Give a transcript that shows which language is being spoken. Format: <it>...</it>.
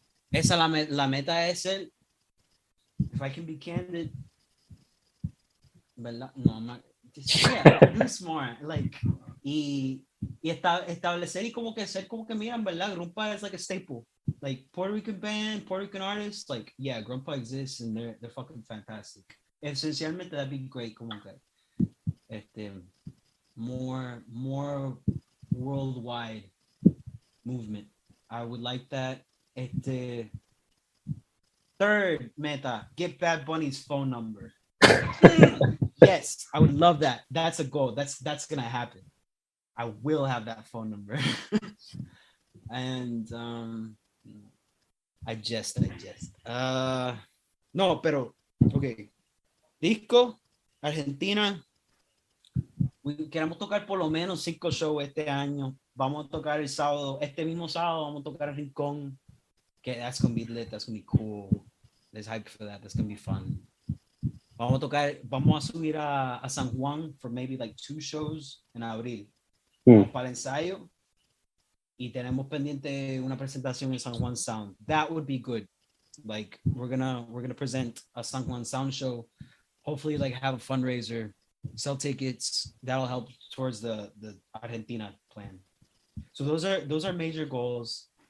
<es>Esa la meta es el,</es> <en>if I can be candid,</en> <es>¿verdad?</es> <en>No, I'm not, just, yeah, produce more, like,</en> <es>y establecer y como que ser como que miran, ¿verdad?</es> <en>Grumpa is like a staple, like Puerto Rican band, Puerto Rican artists, like, yeah, Grumpa exists and they're fucking fantastic.</en> <es>Esencialmente</es> <en>that'd be great,</en> <es>como que</es> <en>more worldwide movement. I would like that. Third meta, get Bad Bunny's phone number. Yes, I would love that. That's a goal. That's gonna happen. I will have that phone number. And I jest.</en> <es>No, pero okay. Disco, Argentina. Queremos tocar por lo menos 5 shows este año. Vamos a tocar el sábado, este mismo sábado vamos a tocar el Rincón.</es> <en>Okay, that's gonna be lit. That's gonna be cool. There's hype for that. That's gonna be fun.</en> <es>Vamos a subir a San Juan</es> <en>for maybe like 2 shows</en> <es>en abril. Vamos para el ensayo y tenemos pendiente una presentación en San Juan Sound.</es> <en>That would be good. Like we're gonna present a San Juan Sound show. Hopefully, like have a fundraiser, sell tickets. That'll help towards the Argentina plan. So those are major goals.</en>